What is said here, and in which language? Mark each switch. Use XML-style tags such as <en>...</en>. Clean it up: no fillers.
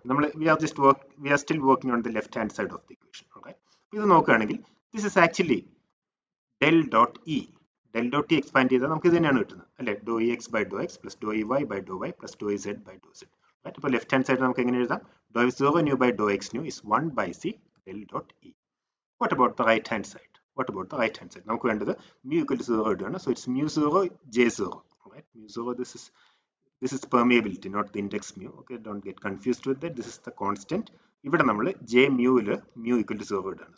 <en>നമ്മൾ we are still working on the left hand side of the equation. Okay,</en> <ml>ഇത് നോക്കുകയാണെങ്കിൽ</ml> <en>this is actually del dot e. Del dot e expand</en> <ml>ചെയ്താൽ നമുക്ക് ഇത് തന്നെയാണ് കിട്ടുന്നത് അല്ലേ?</ml> <en>dou ex by dou x plus dou ey by dou y plus dou z by dou z.</en> <ml>Right, അപ്പോൾ left hand side നമുക്ക് എങ്ങനെ എഴുതാം?</ml> <en>dou f0 nu by dou x nu is 1 by c del dot e. What about the right hand side?</en> <ml>നമുക്ക് വേണ്ടത് mu equal to 0 ഇടുകയാണ്.</ml> <en>So it's mu 0 j0. Right, mu 0, this is permeability, not the index mu. Okay, don't get confused with that. This is the constant.</en> <ml>ഇവിടെ നമ്മൾ j mu ൽ mu equal to 0 ഇടുകയാണ്.</ml>